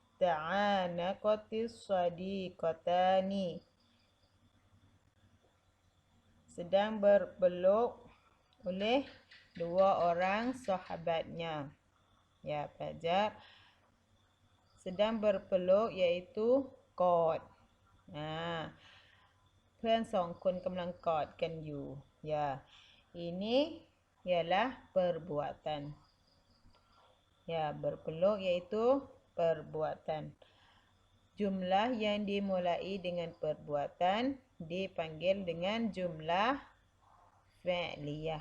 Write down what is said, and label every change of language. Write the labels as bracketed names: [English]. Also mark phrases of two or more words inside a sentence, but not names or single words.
[Arabic] تعانقت الصديقتان. [Malay] Sedang berpeluk oleh dua orang sahabatnya. Ya, pelajar. Sedang berpeluk iaitu kod. [Thai] เพื่อนสองคนกำลังกอดกันอยู่ [Malay] Ya, ini ialah perbuatan. Ya, berpeluk iaitu perbuatan. Jumlah yang dimulai dengan perbuatan dipanggil dengan jumlah fi'liyah.